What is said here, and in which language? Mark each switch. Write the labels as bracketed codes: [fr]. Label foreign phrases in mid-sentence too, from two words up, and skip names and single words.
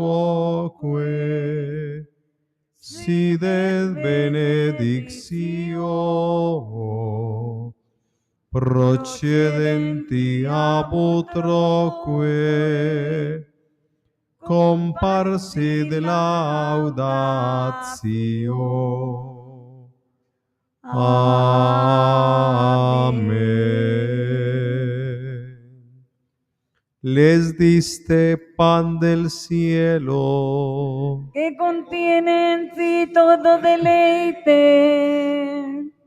[la] quoque sidet benedictio procedenti ab utroque comparsit laudatio. Amén. [es] Les diste pan del cielo, que contiene en sí todo deleite.